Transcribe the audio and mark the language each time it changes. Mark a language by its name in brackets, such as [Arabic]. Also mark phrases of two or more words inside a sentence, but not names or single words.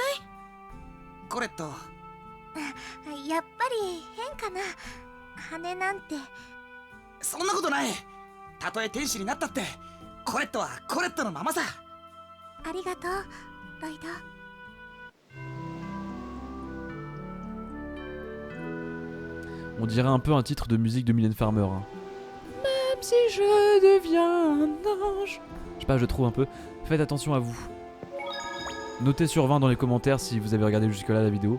[Japanese] コレット。やっぱり変かな。羽なんて。そんなことない。たとえ天使になったってコレットはコレットのままさ。ありがとう、ロイド。 [French] On dirait un peu un titre de musique de Mylène Farmer. Hein. Même si je deviens un ange. Je sais pas, je trouve un peu. Faites attention à vous. Notez sur 20 dans les commentaires si vous avez regardé jusque-là la vidéo.